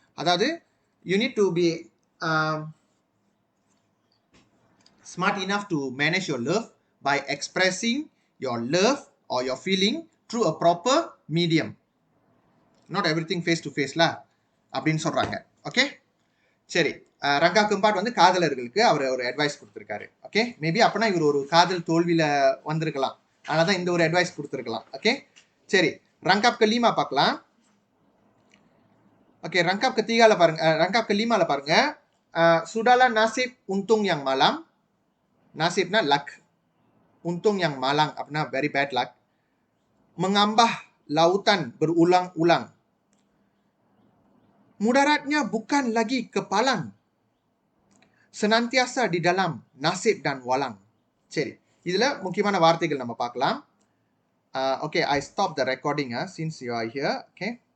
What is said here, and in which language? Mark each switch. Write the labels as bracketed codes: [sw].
[ta] அதாவது [en] you need to be smart enough to manage your love by expressing your love or your feeling through a proper medium. Not everything face to face lah [ta] அப்படின்னு சொல்றாங்க. Okay, சரி. Ranga combat வந்து காதலர்களுக்கு அவர் ஒரு advice கொடுத்துருக்காரு. Okay, maybe அப்பனா இவர் ஒரு காதல் தோல்வியில வந்திருக்கலாம், அதனால தான் இந்த ஒரு அட்வைஸ் கொடுத்துருக்கலாம். ஓகே, சரி. ரங்காப் கலீமா பார்க்கலாம். ஓகே, ரங்காப் கத்திகால பாருங்க, ரங்காப் கலீமால பாருங்க. [ms] Sudahlah nasib untung yang malang. Nasibna luck. Untung yang malang [ta] அப்படின்னா [en] very bad luck. [ms] Mengambah lautan berulang-ulang. Mudaratnya bukan lagi kepalang. Senantiasa di dalam nasib dan walang. [ta] சரி, இதுல முக்கியமான வார்த்தைகள் நம்ம பார்க்கலாம். [en] Okay, I stop the recording since you are here. Okay.